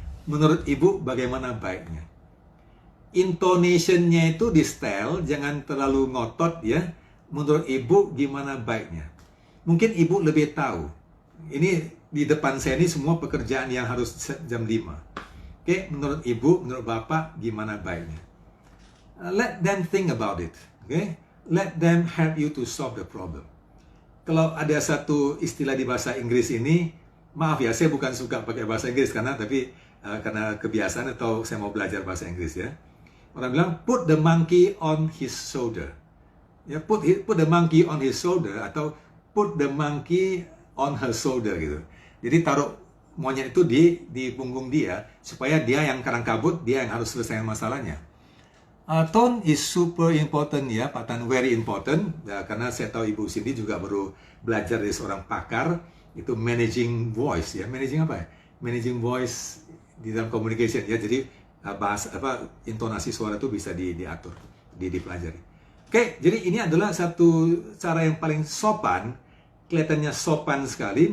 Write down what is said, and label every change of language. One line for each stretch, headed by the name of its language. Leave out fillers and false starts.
Indonesian: Menurut Ibu, bagaimana baiknya? Intonation-nya itu di style, jangan terlalu ngotot ya. Menurut Ibu, gimana baiknya? Mungkin Ibu lebih tahu. Ini di depan saya ini semua pekerjaan yang harus jam 5. Oke, menurut Ibu, menurut Bapak, gimana baiknya?
English: Let them think about it. Oke? Let them help you to solve the problem.
Indonesian: Kalau ada satu istilah di bahasa Inggris ini, maaf ya, saya bukan suka pakai bahasa Inggris karena kebiasaan atau saya mau belajar bahasa Inggris ya. Orang bilang,
English: put the monkey on his shoulder. Ya, put the monkey on his shoulder atau put the monkey on her shoulder gitu.
Indonesian: Jadi taruh monyet itu di punggung dia supaya dia yang karang kabut, dia yang harus selesaikan masalahnya.
English: Tone is super important ya, Pak Tan, very important.
Indonesian: Ya, karena saya tahu Ibu Cindy juga baru belajar dari seorang pakar, itu managing voice ya. Managing apa ya? Managing voice di dalam communication ya. Jadi intonasi suara itu bisa diatur, dipelajari. Oke, jadi ini adalah satu cara yang paling sopan, kelihatannya sopan sekali.